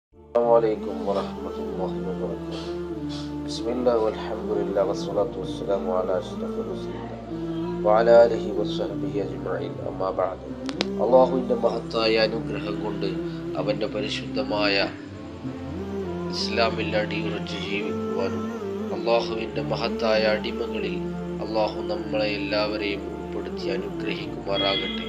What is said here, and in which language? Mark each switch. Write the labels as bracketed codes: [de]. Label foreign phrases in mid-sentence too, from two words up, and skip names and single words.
[ar] السلام عليكم ورحمة الله وبركاته. بسم الله والحمد لله والصلاة والسلام على أشرف رسول الله وعلى آله وصحبه أجمعين. أما بعد. [ml] അള്ളാഹുവിൻ്റെ മഹത്തായ അനുഗ്രഹം കൊണ്ട് അവൻ്റെ പരിശുദ്ധമായ ഇസ്ലാമിൽ അടിയുറച്ച് ജീവിക്കുവാനും അള്ളാഹുവിൻ്റെ മഹത്തായ അടിമകളിൽ അള്ളാഹു നമ്മളെ എല്ലാവരെയും ഉൾപ്പെടുത്തി അനുഗ്രഹിക്കുമാറാകട്ടെ.